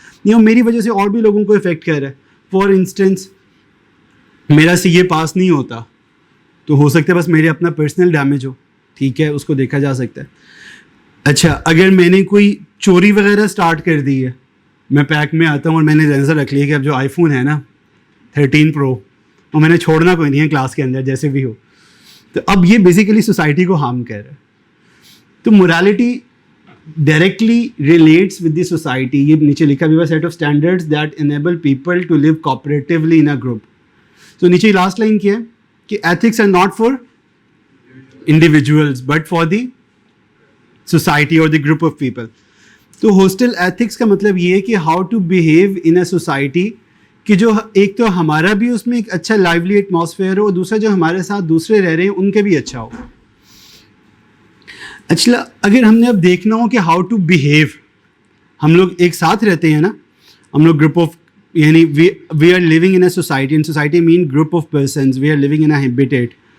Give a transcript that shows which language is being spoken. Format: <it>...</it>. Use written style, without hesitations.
<ur>یہ میری وجہ سے اور بھی لوگوں کو افیکٹ کر رہا ہے. فار انسٹنس میرا CA پاس نہیں ہوتا تو ہو سکتا ہے بس میرے اپنا پرسنل ڈیمیج ہو, ٹھیک ہے, اس کو دیکھا جا سکتا ہے. اچھا اگر میں نے کوئی چوری وغیرہ اسٹارٹ کر دی ہے, میں پیک میں آتا ہوں اور میں نے نظر رکھ لی کہ اب جو آئی فون ہے نا 13 Pro اور میں نے چھوڑنا کوئی نہیں ہے کلاس کے اندر جیسے بھی ہو, تو اب یہ بیسیکلی سوسائٹی کو ہارم کر رہا ہے. تو</ur> <en>morality directly relates with the society.</en> <ur>یہ نیچے لکھا بھی ہوا</ur> <en>set of standards that enable people to live cooperatively in a group.</en> <ur>تو نیچے لاسٹ لائن کیا ہے کہ</ur> <en>ethics are not for individuals but for the society or the group of people.</en> <ur>تو hostel ethics کا مطلب یہ ہے کہ</ur> <en>how to behave in a society,</en> <ur>کہ جو ایک تو ہمارا بھی اس میں ایک اچھا لائیولی ایٹماسفیئر ہو اور دوسرا جو ہمارے ساتھ دوسرے رہ رہے ہیں ان کے بھی اچھا ہو. اچھا اگر ہم نے اب دیکھنا ہو کہ</ur> <en>how to behave,</en> <ur>ہم لوگ ایک ساتھ رہتے ہیں نا, ہم لوگ گروپ آف یعنی</ur> <en>We are living in a society, in society مین group of persons, we are living in a habitat.</en>